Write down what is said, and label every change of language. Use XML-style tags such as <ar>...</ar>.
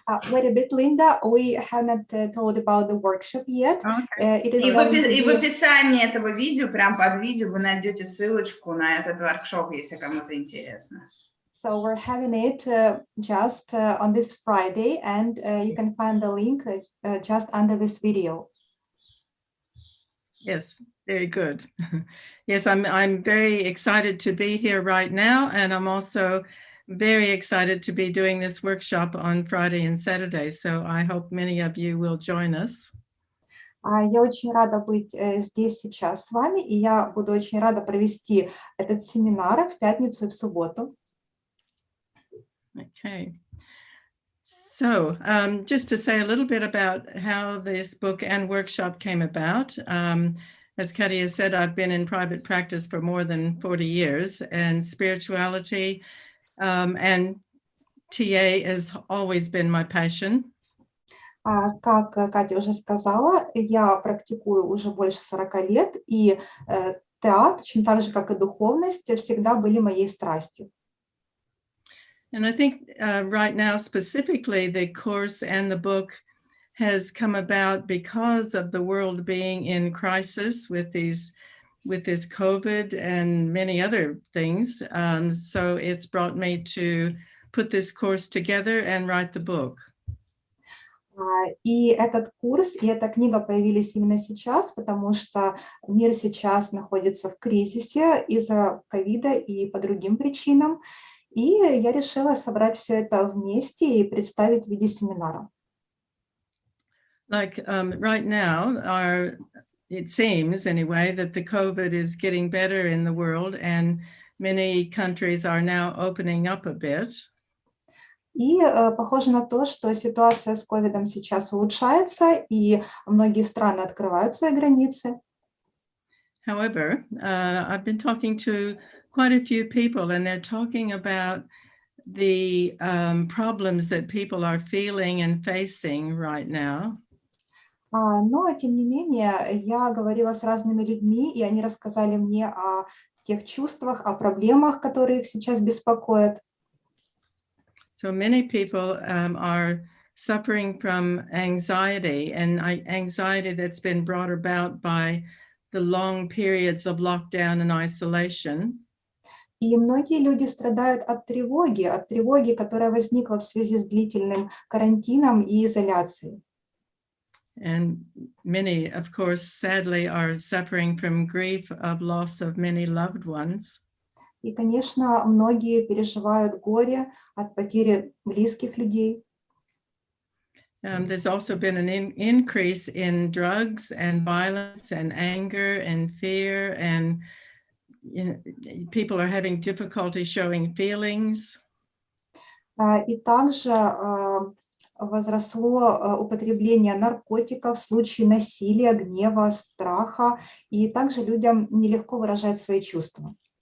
<en>Wait a bit, Linda. We haven't told about the workshop yet. Okay. It is</en> <ru>И в описании этого видео, прям под видео, вы найдете ссылочку на этот воркшоп, если кому-то интересно.</ru> <en>So we're having it just on this Friday, and you can find the link just under this video. Yes, very good. Yes, I'm very excited to be here right now, and I'm also very excited to be doing this workshop on Friday and Saturday. So I hope many of you will join us.</en> <ru>Я очень рада быть здесь сейчас с вами, и я буду очень рада провести этот семинар в пятницу и в субботу.</ru> <en>Okay. So just to say a little bit about how this book and workshop came about. As Katia said, I've been in private practice for more than 40 years, and spirituality and TA has always been my passion.</en> <ru>Как Катя уже сказала, я практикую уже больше 40 лет, и TA, точно так же, как и духовность, всегда были моей страстью.</ru> <en>And I think right now, specifically, the course and the book has come about because of the world being in crisis with these with this COVID and many other things. So it's brought me to put this course together and write the book.</en> <ru>И этот курс, и эта книга появились именно сейчас, потому что мир сейчас находится в кризисе из-за ковида и по другим причинам. И я решила собрать все это вместе и представить в виде семинара.</ru> <en>Like right now, it seems anyway that the COVID is getting better in the world and many countries are now opening up a bit.</en> <ru>И похоже на то, что ситуация с ковидом сейчас улучшается, и многие страны открывают свои границы.</ru> <en>However, I've been talking to quite a few people, and they're talking about the problems that people are feeling and facing right now.</en> <ru>Но, тем не менее, я говорила с разными людьми, и они рассказали мне о тех чувствах, о проблемах, которые их сейчас беспокоят.</ru> <en>So many people are suffering from anxiety, and anxiety that's been brought about by the long periods of lockdown and isolation.</en> <ru>И многие люди страдают от тревоги, которая возникла в связи с длительным карантином и изоляцией.</ru> <en>And many, of course, sadly, are suffering from grief of loss of many loved ones.</en> <ru>И, конечно, многие переживают горе от потери близких людей.</ru> <en>There's also been an increase in drugs and violence and anger and fear, and people are having difficulty showing feelings.</en> <ru>И также возросло употребление наркотиков в случае насилия, гнева, страха, и также людям нелегко выражать свои чувства.</ru>